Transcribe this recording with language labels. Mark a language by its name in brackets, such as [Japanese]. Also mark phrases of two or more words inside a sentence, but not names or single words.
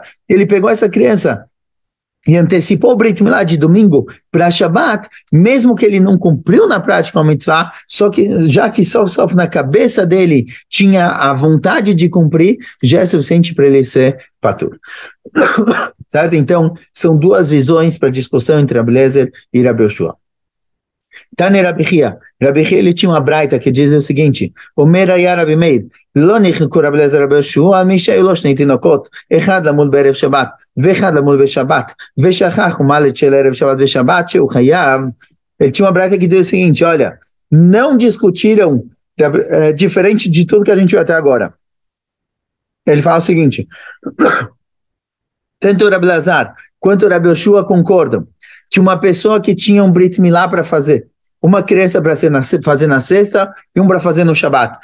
[Portuguese] Ele pegou essa criança e antecipou o [Hebrew] ברית מילה [Portuguese] de domingo para Shabbat, mesmo que ele não cumpriu na prática o mitzvah, só que já que só na cabeça dele tinha a vontade de cumprir, já é suficiente para ele ser patur. Certo? Então, são duas visões para a discussão entre Rabbi Eliezer e Rabbi Yoshua. Tane Rabi Chia, ele tinha uma braita que diz o seguinte, [Hebrew] אומר היה רבי מאיר לא נחלקו רבי אליעזר ורבי יהושע שהיו לו שני תינוקות אחד למול בערב שבת ואחד למול בשבת ושכח ומל של ערב שבת בשבת שהוא חייב. [Portuguese] Ele tinha uma braita que diz o seguinte, olha, não discutiram, diferente de tudo que a gente viu até agora. Ele fala o seguinte, tanto o Rabbi Elazar quanto o Rabbi Yoshua concordam que uma pessoa que tinha um [Hebrew] ברית מילה [Portuguese] para fazer, uma criança para fazer na sexta e um para fazer no Shabat.